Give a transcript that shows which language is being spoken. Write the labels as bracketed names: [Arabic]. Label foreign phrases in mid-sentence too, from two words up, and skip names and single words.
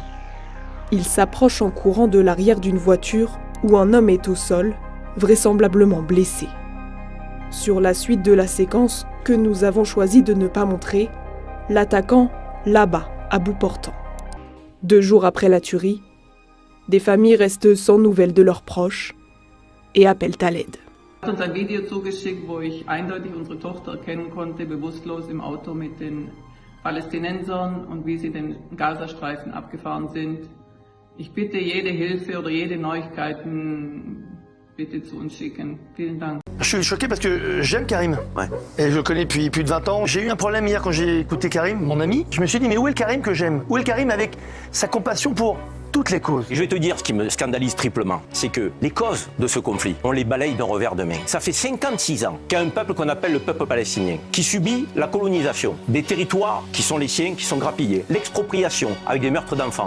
[French] Il s'approche en courant de l'arrière d'une voiture où un homme est au sol, vraisemblablement blessé. Sur la suite de la séquence que nous avons choisi de ne pas montrer, l'attaquant l'abat à bout portant. 2 jours après la tuerie, des familles restent sans nouvelles de leurs proches et appellent à l'aide. [German] Er hat uns ein Video zugeschickt, wo ich eindeutig unsere Tochter erkennen konnte, bewusstlos im Auto mit den Palästinensern und wie sie den Gazastreifen abgefahren sind. Ich bitte jede Hilfe oder jede Neuigkeiten bitte zu uns schicken. Vielen Dank. [French] Je suis choqué parce que j'aime Karim. Et je le connais depuis plus de 20 ans. J'ai eu un problème hier quand j'ai écouté Karim, mon ami. Je me suis dit, mais où est le Karim que j'aime? Où est le Karim avec sa compassion pour toutes les causes? Et je vais te dire ce qui me scandalise triplement, c'est que les causes de ce conflit, on les balaye d'un revers de main. Ça fait 56 ans qu'il y a un peuple qu'on appelle le peuple palestinien, qui subit la colonisation, des territoires qui sont les siens, qui sont grappillés, l'expropriation avec des meurtres d'enfants.